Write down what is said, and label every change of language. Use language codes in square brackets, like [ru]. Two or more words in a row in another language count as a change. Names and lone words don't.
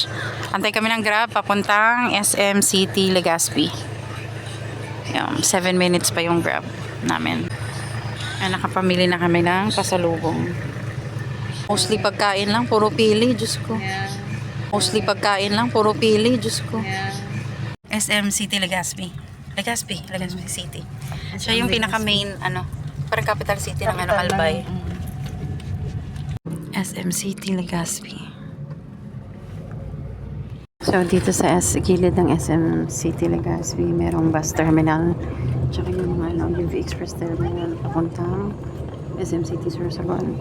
[tl] Antay kami ng Grab papuntang SM City, Legazpi. 7 minutes pa yung Grab namin. Ay, nakapamili na kami ng pasalubong. Mostly pagkain lang, puro pili, Diyos ko. [en] Yeah. [tl] Mostly pagkain lang, puro pili, Diyos ko. [en] Yeah. [tl] SM City Legazpi. Legazpi City. Siya yung pinaka-main, parang [en] capital city [tl] ng Albay. SM City Legazpi. So, dito sa gilid ng SM City Legazpi, merong bus terminal. Tsaka yung mga UV Express terminal papuntang SM City Sorsogon.